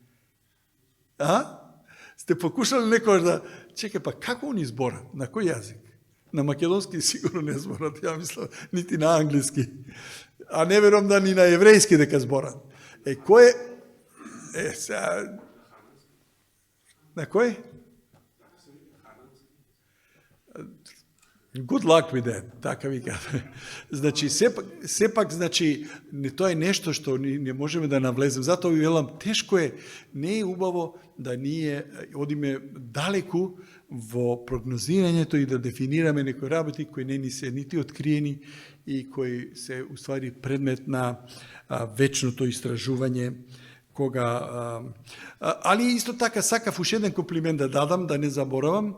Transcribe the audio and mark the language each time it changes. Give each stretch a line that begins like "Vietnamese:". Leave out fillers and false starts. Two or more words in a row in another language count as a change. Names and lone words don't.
Macedonian: Сте покушали некош да... Чекај, па како они зборат? На кој јазик? На македонски сигурно не зборат, ја мислам, нити на англиски. А не верувам да ни на еврејски дека зборат. Кој е... сега... На кој?
English: Good luck with that,
Macedonian: така ви кажа. Значи, сепак, значи, тоа е нешто што не можеме да навлезем. Затоа ви велам, тешко е, не е убаво да ние одиме далеку во прогнозирањето и да дефинираме некои работи кои не ни се нити откриени и кои се уствари предмет на вечното истражување, али исто така сакав уште еден комплимент да дадам, да не заборавам.